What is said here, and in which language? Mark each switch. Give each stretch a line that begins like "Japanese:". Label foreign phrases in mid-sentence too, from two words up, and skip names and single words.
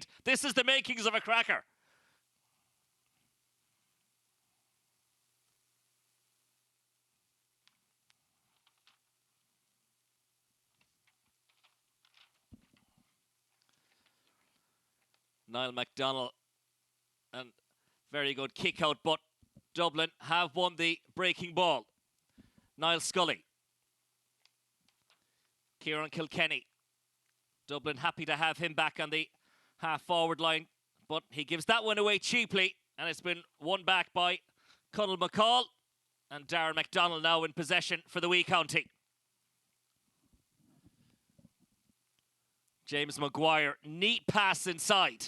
English: This is the makings of a cracker. Niall McDonnell, and very good kick out, but Dublin have won the breaking ball. Niall Scully. Kieran Kilkenny. Dublin happy to have him back on the half-forward line, but he gives that one away cheaply, and it's been won back by Conor McCall, and Dara McDonnell now in possession for the wee county. James Maguire, neat pass inside.